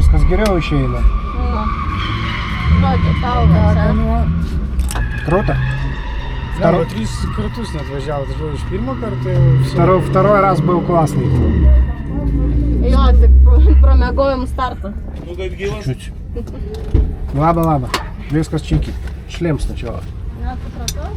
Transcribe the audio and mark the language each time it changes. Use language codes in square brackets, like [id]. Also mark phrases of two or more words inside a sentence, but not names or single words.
[lt] geriau išeina. Žodžiu, tau čia. [ru] Круто? Да, вот [lt] 3 kartus net važiavo, tai iš pirmo karto jau... [ru] Второй раз был классный. [lt] Jo, tik pramiegojom startą. [ru] Чуть. Ладно. Viskas чики. Шлем сначала. [lt] Nesupratau.